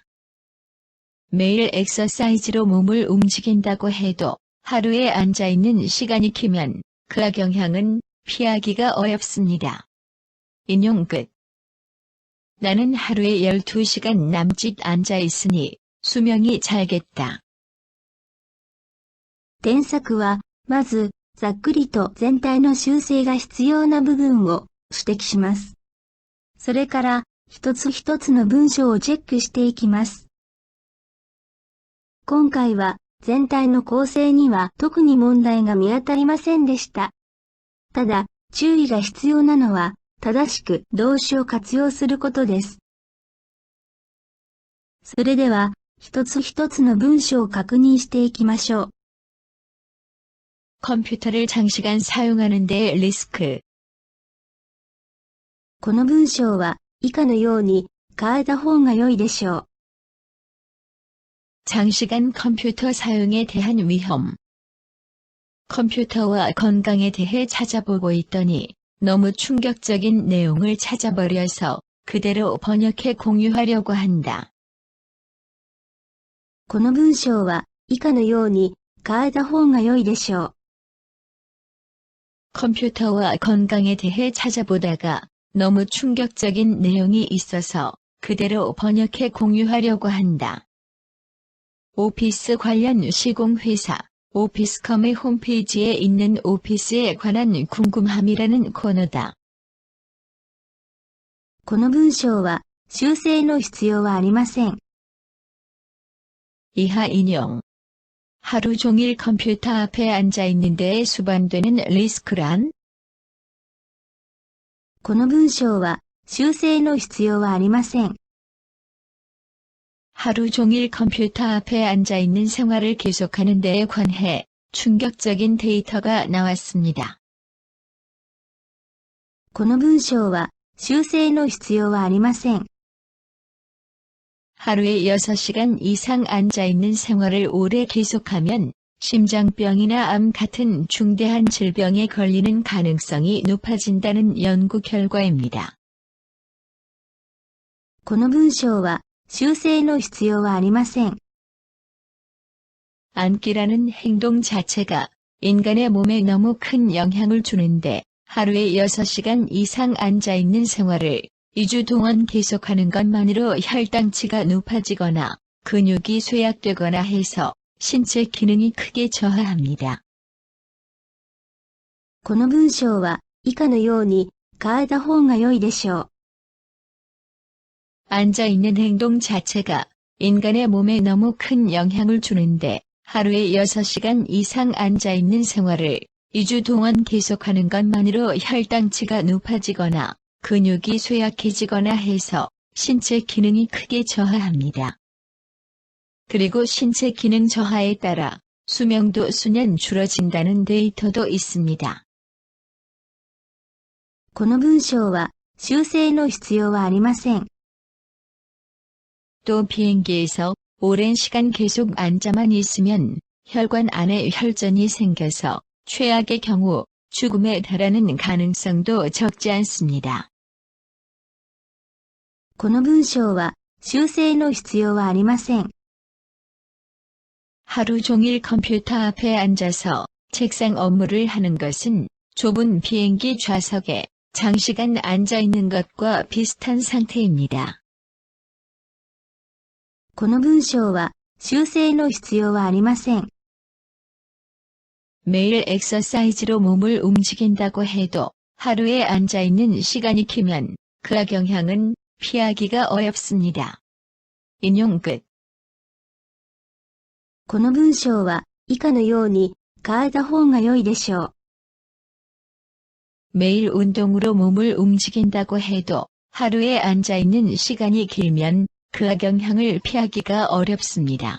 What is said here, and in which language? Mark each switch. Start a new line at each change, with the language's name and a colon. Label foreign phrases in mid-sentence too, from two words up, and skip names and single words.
Korean: 매일 엑서사이즈로 몸을 움직인다고 해도 하루에 앉아 있는 시간이 길면 그 악영향은 피하기가 어렵습니다. 인용 끝. 나는 하루에 12시간 남짓 앉아 있으니 수명이 잘겠다.
Japanese: 添削は、まず、ざっくりと全体の修正が必要な部分を指摘します。それから、一つ一つの文章をチェックしていきます。今回は、 全体の構成には特に問題が見当たりませんでした。ただ、注意が必要なのは、正しく動詞を活用することです。それでは、一つ一つの文章を確認していきましょう。
Korean: 컴퓨터를 장시간 사용하는 데 리스크.
Japanese: この文章は、以下のように変えた方が良いでしょう。
Korean: 장시간 컴퓨터 사용에 대한 위험. 컴퓨터와 건강에 대해 찾아보고 있더니 너무 충격적인 내용을 찾아버려서 그대로 번역해 공유하려고 한다.
Japanese: この文章は、以下のように変えた方が良いでしょう。
Korean: 컴퓨터와 건강에 대해 찾아보다가 너무 충격적인 내용이 있어서 그대로 번역해 공유하려고 한다. 오피스 관련 시공회사 오피스컴의 홈페이지에 있는 오피스에 관한 궁금함이라는 코너다.
Japanese: この文章は、修正の必要はありません。
Korean: 이하 인용. 하루 종일 컴퓨터 앞에 앉아 있는 데에 수반되는 리스크란?
Japanese: この文章は、修正の必要はありません。
Korean: 하루 종일 컴퓨터 앞에 앉아 있는 생활을 계속하는 데에 관해 충격적인 데이터가 나왔습니다.
Japanese: この文章は、修正の必要はありません。
Korean: 하루에 6시간 이상 앉아 있는 생활을 오래 계속하면 심장병이나 암 같은 중대한 질병에 걸리는 가능성이 높아진다는 연구 결과입니다.
Japanese: この文章は、修正の必要はありません。
Korean: 앉기라는 행동 자체가 인간의 몸에 너무 큰 영향을 주는데 하루에 6시간 이상 앉아 있는 생활을 2주 동안 계속하는 것만으로 혈당치가 높아지거나 근육이 쇠약되거나 해서 신체 기능이 크게 저하합니다.
Japanese: この文章は、以下のように変えた方が良いでしょう。
Korean: 앉아있는 행동 자체가 인간의 몸에 너무 큰 영향을 주는데 하루에 6시간 이상 앉아있는 생활을 2주 동안 계속하는 것만으로 혈당치가 높아지거나 근육이 쇠약해지거나 해서 신체 기능이 크게 저하합니다. 그리고 신체 기능 저하에 따라 수명도 수년 줄어진다는 데이터도 있습니다.
Japanese: この文章は、修正の必要はありません。
Korean: 또 비행기에서 오랜 시간 계속 앉아만 있으면 혈관 안에 혈전이 생겨서 최악의 경우 죽음에 달하는 가능성도 적지 않습니다.
Japanese: この文章は、修正の必要はありません。
Korean: 하루 종일 컴퓨터 앞에 앉아서 책상 업무를 하는 것은 좁은 비행기 좌석에 장시간 앉아 있는 것과 비슷한 상태입니다.
Japanese: この文章は、修正の必要はありません。
Korean: 매일 엑서사이즈로 몸을 움직인다고 해도 하루에 앉아 있는 시간이 길면 그 악영향은 피하기가 어렵습니다. 인용 끝.
Japanese: この文章は、以下のように変えた方が良いでしょう。
Korean: 매일 운동으로 몸을 움직인다고 해도 하루에 앉아 있는 시간이 길면 그 악영향을 피하기가 어렵습니다.